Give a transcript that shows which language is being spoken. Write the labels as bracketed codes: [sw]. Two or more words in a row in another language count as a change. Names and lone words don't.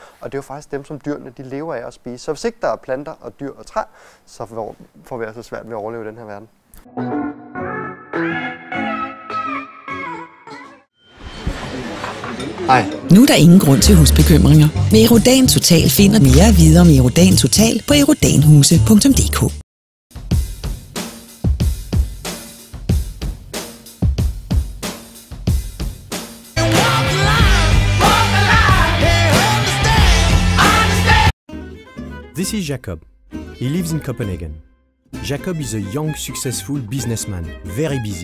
[da] Og det er jo faktisk dem, som dyrene de lever af at spise. Så hvis ikke der er planter og dyr og træer, så får vi altså svært ved at overleve i den her verden. Hej. Nu er der ingen grund til husbekymringer. Med Erodan Total finder mere at vide om Erodan Total på erodanhuse.dk. [en] This is Jacob. He lives in Copenhagen. Jacob is a young, successful businessman, very busy.